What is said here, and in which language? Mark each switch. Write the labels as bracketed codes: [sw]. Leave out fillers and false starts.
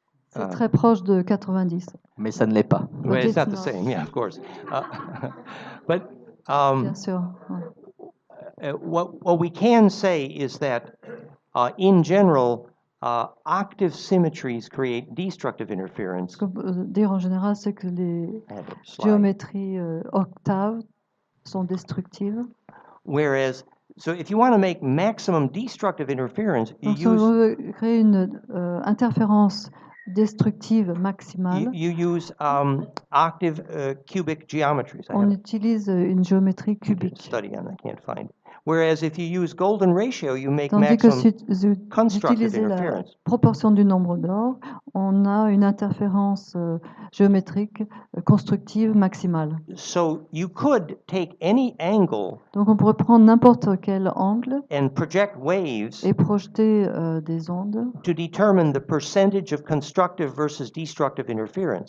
[fr] C'est très proche de 90. Mais ça ne l'est pas. [en] Well, it's not the same, yeah, of course. But [fr] Bien sûr. [en] What we can say is that, in general, octave symmetries create destructive interference. [fr] Ce qu'on peut dire en général, c'est que les géométries octaves sont destructives. [en] Whereas, so if you want to make maximum destructive interference, [fr] donc, si on veut créer une interférence destructive maximale, [en] you use octave cubic geometries. [fr] On utilise une géométrie cubique. [en] Study on, I can't find. Whereas if you use golden ratio, you make [fr] Tandis que [en] maximum [fr] si vous [en] constructive [fr] utilisez la [en] interference. [fr] proportion du nombre d'or, on a une interférence géométrique constructive maximale. [en] So you could take any angle [fr] Donc on pourrait prendre n'importe quel angle [en] and project waves [fr] et projeter des ondes [en] to determine the percentage of constructive versus destructive interference.